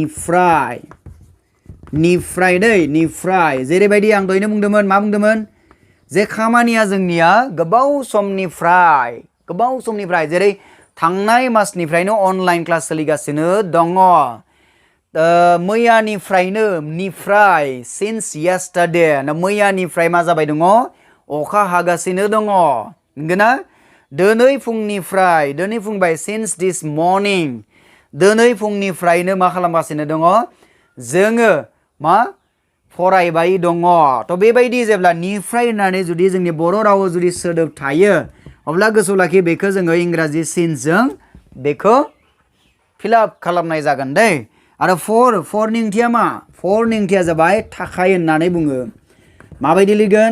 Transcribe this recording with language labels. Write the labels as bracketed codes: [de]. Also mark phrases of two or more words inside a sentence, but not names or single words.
[brx] निफ्राय दै निफ्राय जेरैबायदि आं दहायनो बुंदोंमोन मा बुंदोंमोन जे खामानिया जोंनिया गोबाव समनिफ्राय जेरै थांनाय मासनिफ्रायनो [en] online class [brx] सोलिगासिनो दङ मैयानिफ्रायनो निफ्राय [en] since yesterday [brx] मैयानिफ्राय मा जाबाय दङ अखा हागासिनो दङ नंगौना दिनै फुंनिफ्राय [en] since this morning [brx] दिनै फुंनिफ्रायनो मा खालामगासिनो दङ जोङो मा फरायबाय दङ थ' बेबायदि जेब्ला निफ्राय होननानै जुदि जोंनि बर' रावाव जुदि सोदोब थायो अब्ला गोसोआव लाखि बेखौ जोङो इंराजि sinceजों बेखौ फिलआप खालामनाय जागोन दै आरो for नि ओंथिया मा for नि ओंथिया जाबाय थाखाय होननानै बुङो माबायदि लिरगोन